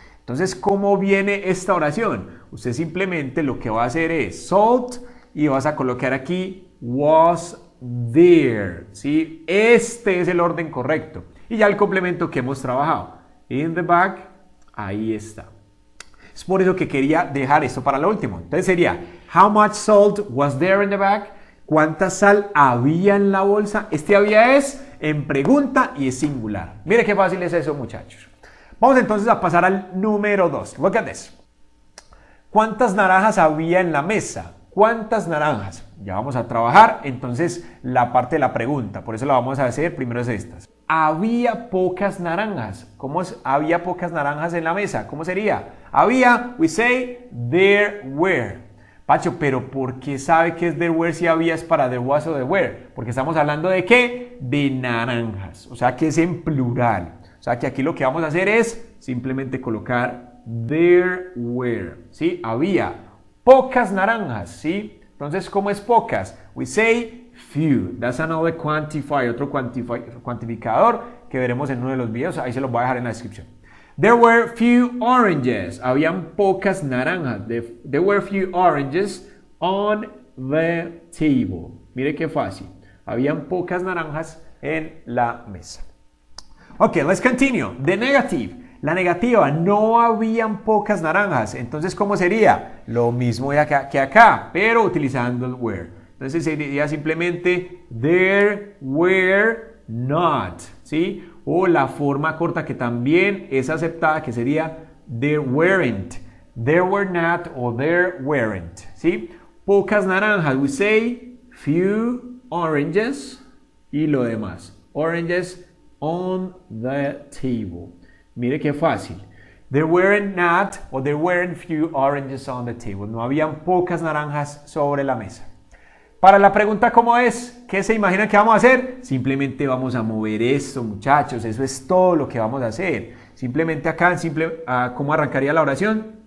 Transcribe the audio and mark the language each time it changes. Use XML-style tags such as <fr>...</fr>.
<es>Entonces, ¿cómo viene esta oración? Usted simplemente lo que va a hacer es salt y vas a colocar aquí was there. ¿Sí? Este es el orden correcto. Y ya el complemento que hemos trabajado.</es> <en>In the bag,</en> <es>ahí está. Es por eso que quería dejar esto para lo último. Entonces sería,</es> <en>how much salt was there in the bag?</en> <es>¿Cuánta sal había en la bolsa? Este había es en pregunta y es singular. Mire qué fácil es eso, muchachos. Vamos entonces a pasar al número 2.</es> <en>Look at this.</en> <es>¿Cuántas naranjas había en la mesa? ¿Cuántas naranjas? Ya vamos a trabajar entonces la parte de la pregunta. Por eso la vamos a hacer primero es estas. Había pocas naranjas. ¿Cómo es? Había pocas naranjas en la mesa. ¿Cómo sería? Había,</es> <en>we say, there were.</en> <es>Pacho, pero ¿por qué sabe que es there were si había es para there was o there were? Porque estamos hablando de ¿qué? De naranjas. O sea que es en plural. O sea que aquí lo que vamos a hacer es simplemente colocar there were. ¿Sí? Había pocas naranjas. ¿Sí? Entonces, ¿cómo es pocas?</es> <en>We say few. That's another quantifier.</en> <es>Otro cuantificador que veremos en uno de los videos. Ahí se los voy a dejar en la descripción.</es> <en>There were few oranges.</en> <es>Habían pocas naranjas.</es> <en>There were few oranges on the table.</en> <es>Mire qué fácil. Habían pocas naranjas en la mesa.</es> <en>Ok, let's continue. The negative.</en> <es>La negativa. No habían pocas naranjas. Entonces, ¿cómo sería? Lo mismo que acá, pero utilizando el were. Entonces sería simplemente there were not. ¿Sí? O la forma corta que también es aceptada, que sería there weren't.</es> <en>There were not o there weren't.</en> <es>¿Sí? Pocas naranjas.</es> <en>We say few oranges</en> <es>y lo demás.</es> <en>Oranges on the table.</en> <es>Mire qué fácil.</es> <en>There weren't not o there weren't few oranges on the table.</en> <es>No habían pocas naranjas sobre la mesa. Para la pregunta ¿cómo es? ¿Qué se imaginan que vamos a hacer? Simplemente vamos a mover esto, muchachos. Eso es todo lo que vamos a hacer. Simplemente acá, ¿cómo arrancaría la oración?</es>